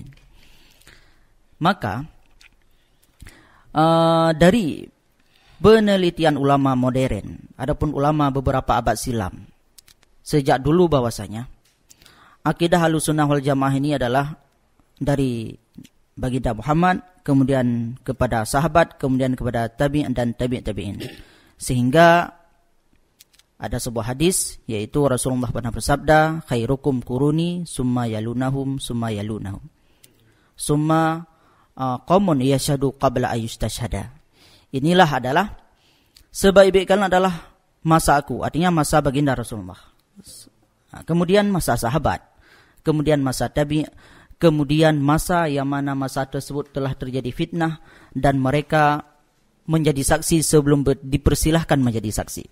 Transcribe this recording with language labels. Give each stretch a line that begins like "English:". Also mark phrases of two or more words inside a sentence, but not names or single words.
Indonesian: Maka dari penelitian ulama modern, adapun ulama beberapa abad silam, sejak dulu bahwasanya akidah Ahlussunnah wal Jamaah ini adalah dari baginda Muhammad, kemudian kepada sahabat, kemudian kepada tabi' dan tabi'in. Sehingga ada sebuah hadis, yaitu Rasulullah pernah bersabda,
Arabic: خيركم قرني ثم يلونهم ثم يلونهم ثم قوم يشهدون قبل أن يستشهدوا.
Indonesian: Inilah adalah sebaik-baik kalian adalah masa aku, artinya masa baginda Rasulullah. Kemudian masa sahabat, kemudian masa tabi', kemudian masa yang mana masa tersebut telah terjadi fitnah dan mereka menjadi saksi sebelum dipersilahkan menjadi saksi.